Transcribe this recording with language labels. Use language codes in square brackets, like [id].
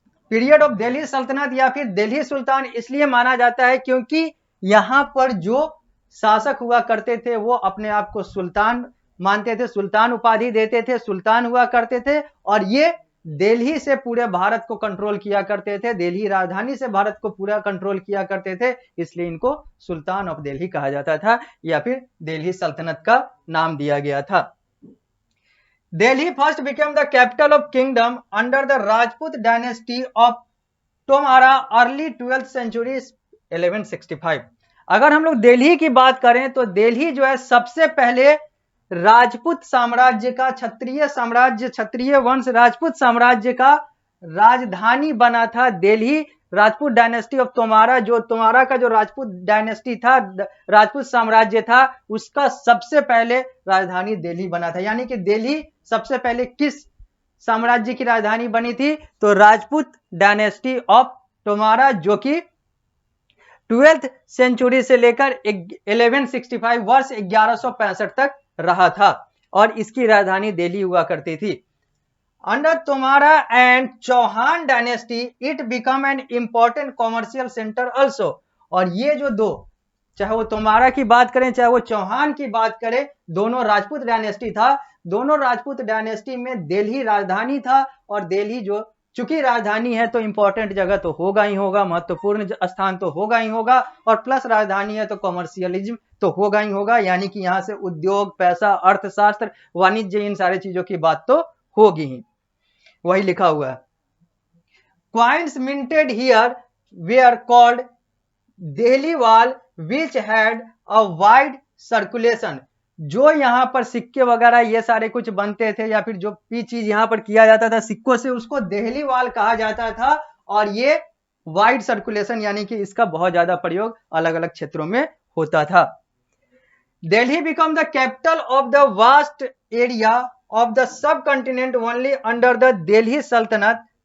[hi] Period of Delhi सल्तनत या फिर दिल्ली सुल्तान इसलिए माना जाता है क्योंकि यहां पर जो शासक हुआ करते थे वो अपने आप को सुल्तान मानते थे, सुल्तान उपाधि देते थे, सुल्तान हुआ करते थे और ये दिल्ली से पूरे भारत को कंट्रोल किया करते थे, दिल्ली राजधानी से भारत को पूरा कंट्रोल किया करते थे, इसलिए इनको सुल्तान ऑफ दिल्ली कहा जाता था या फिर दिल्ली सल्तनत का नाम दिया गया था। [en] Delhi first became the capital of kingdom under the Rajput dynasty of Tomara early 12th century 1165। [hi] अगर हम लोग दिल्ली की बात करें तो दिल्ली जो है सबसे पहले राजपूत साम्राज्य का, क्षत्रिय साम्राज्य, क्षत्रिय वंश राजपूत साम्राज्य का राजधानी बना था दिल्ली। राजपूत डायनेस्टी ऑफ तोमारा, जो तोमारा का जो राजपूत डायनेस्टी था, राजपूत साम्राज्य था, उसका सबसे पहले राजधानी दिल्ली बना था। यानी कि दिल्ली सबसे पहले किस साम्राज्य की राजधानी बनी थी? तो राजपूत डायनेस्टी ऑफ तोमारा, जो कि 12th सेंचुरी से लेकर 1165 वर्ष 1165 तक रहा था और इसकी राजधानी दिल्ली हुआ करती थी। [en] Under Tomara and Chauhan dynasty, it became an important commercial center also। [hi] और ये जो दो, चाहे वो तोमारा की बात करें चाहे वो चौहान की बात करें, दोनों राजपूत डायनेस्टी था। दोनों राजपूत डायनेस्टी में दिल्ली राजधानी था और दिल्ली जो चूंकि राजधानी है तो इंपॉर्टेंट जगह तो होगा ही होगा, महत्वपूर्ण स्थान तो होगा ही होगा और प्लस राजधानी है तो कॉमर्शियलिज्म तो होगा ही होगा। यानी कि यहाँ से उद्योग, पैसा, अर्थशास्त्र, वाणिज्य, इन सारे चीजों की बात तो होगी ही। वही लिखा हुआ है, [en] coins minted here were called Delhi wall which had a wide circulation। [hi] जो यहाँ पर सिक्के वगैरह ये सारे कुछ बनते थे या फिर जो भी चीज यहाँ पर किया जाता था सिक्कों से, उसको दिल्ली वाल कहा जाता था और ये वाइड सर्कुलेशन यानी कि इसका बहुत ज्यादा प्रयोग अलग अलग क्षेत्रों में होता था। [en] Delhi became the capital of the vast area of the subcontinent only under the Delhi Sultanat.